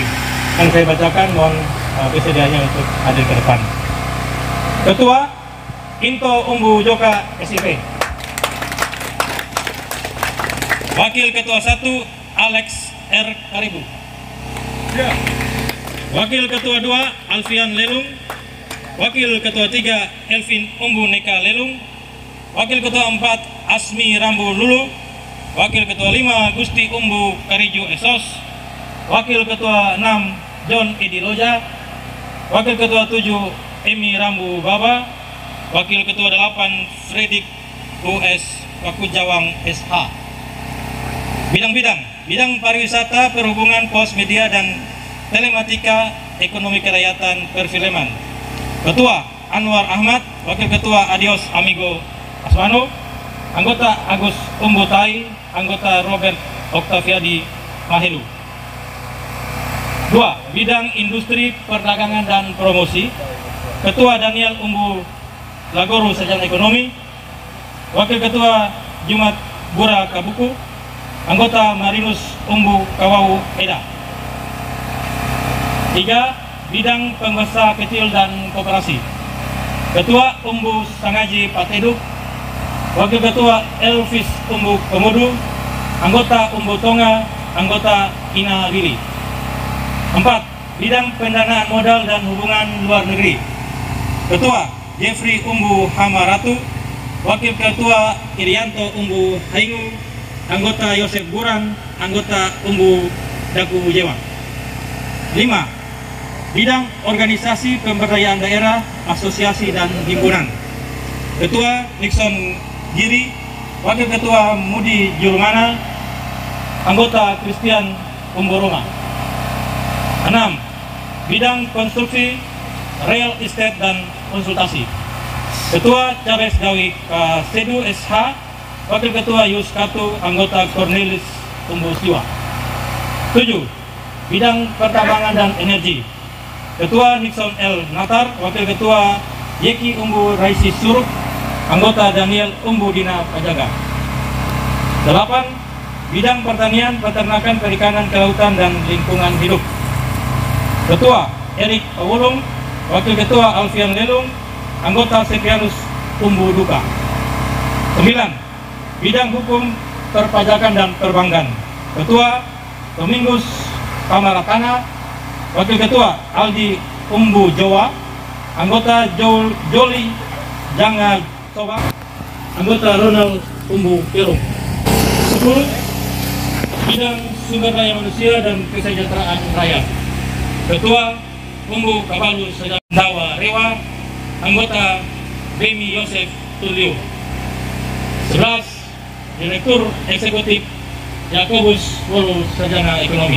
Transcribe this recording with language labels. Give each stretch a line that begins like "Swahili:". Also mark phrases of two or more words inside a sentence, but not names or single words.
Indonesian: Yang saya bacakan, mohon kesediaannya untuk hadir ke depan. Ketua Into Umbu Joka SIP. Wakil Ketua 1 Alex R. Karibu. Ya. Wakil Ketua 2 Alfian Lelung. Wakil Ketua 3 Elvin Umbu Neka Lelung. Wakil Ketua 4 Asmi Rambu Lulu. Wakil Ketua 5 Gusti Umbu Karijo Esos. Wakil Ketua 6 John Edi Loja. Wakil Ketua 7 Emi Rambu Baba. Wakil Ketua 8 Fredik US Pakujawang SH. Bidang pariwisata, perhubungan, pos media dan telematika, ekonomi kerakyatan, perfilman. Ketua Anwar Ahmad. Wakil Ketua Adios Amigo Asmano. Anggota Agus Umbutai. Anggota Robert Oktaviadi Mahelu. 2. Bidang industri, perdagangan dan promosi. Ketua Daniel Umbu Lagoru Sarjana Ekonomi. Wakil Ketua Jumat Bura Kabuku. Anggota Marinus Umbu Kawau Eda. 3. Bidang pengusaha kecil dan koperasi. Ketua Umbu Sangaji Pateduk. Wakil Ketua Elvis Umbu Komodo. Anggota Umbu Tonga. Anggota Ina Willy. 4. Bidang pendanaan modal dan hubungan luar negeri. Ketua Jeffrey Umbu Hamaratu. Wakil Ketua Irianto Umbu Haingu. Anggota Yosef Burang. Anggota Umbu Daku Jewa. 5. Bidang organisasi pemberdayaan daerah, asosiasi dan himpunan. Ketua Nixon Giri. Wakil Ketua Mudi Julmana. Anggota Christian Umbu Roma. 6. Bidang konstruksi,
English: real estate
Indonesian: dan konsultasi. Ketua Charles Dawi Sedu SH. Wakil Ketua Yus Katu. Anggota Cornelis Umbu Siwa. 7. Bidang pertambangan dan energi. Ketua Nixon L. Natar. Wakil Ketua Yeki Umbu Raisi Suruk. Anggota Daniel Umbu Dina Pajaga. 8. Bidang pertanian, peternakan, perikanan, kelautan dan lingkungan hidup. Ketua Erik Awulung. Wakil Ketua Alfian Lelung. Anggota Sekretarus Umbu Duka. 9. Bidang hukum, perpajakan dan perbankan. Ketua Domingus Kamaratana. Wakil Ketua Aldi Umbu Jawa. Anggota Joli Janga Soba. Anggota Ronald Umbu Pirung. 10. Bidang sumber daya manusia dan kesejahteraan rakyat. Ketua Umbu Kabalu Sejawa Rewa. Anggota Bemi Yosef Tulio. 11. Direktur Eksekutif Yakobus Wolu Sarjana Ekonomi.